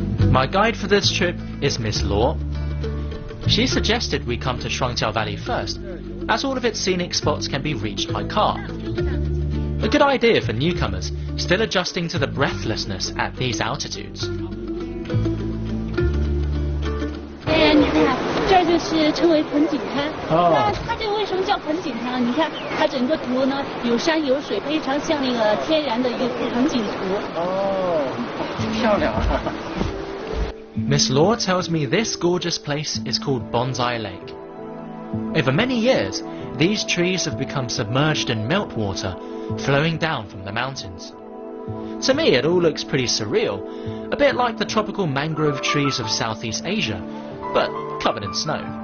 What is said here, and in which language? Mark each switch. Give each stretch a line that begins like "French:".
English: My guide for this trip is Miss Law. She suggested we come to Shuangqiao Valley first, as all of its scenic spots can be reached by car. A good idea for newcomers, still adjusting to the breathlessness at these altitudes.
Chinese: 你看，这就是称为盆景滩。那它这个为什么叫盆景滩？你看它整个图呢，有山有水，非常像那个天然的一个盆景图。漂亮啊！
English: Miss Law tells me this gorgeous place is called Bonsai Lake. Over many years, these trees have become submerged in meltwater, flowing down from the mountains. To me, it all looks pretty surreal, a bit like the tropical mangrove trees of Southeast Asia, but covered in snow.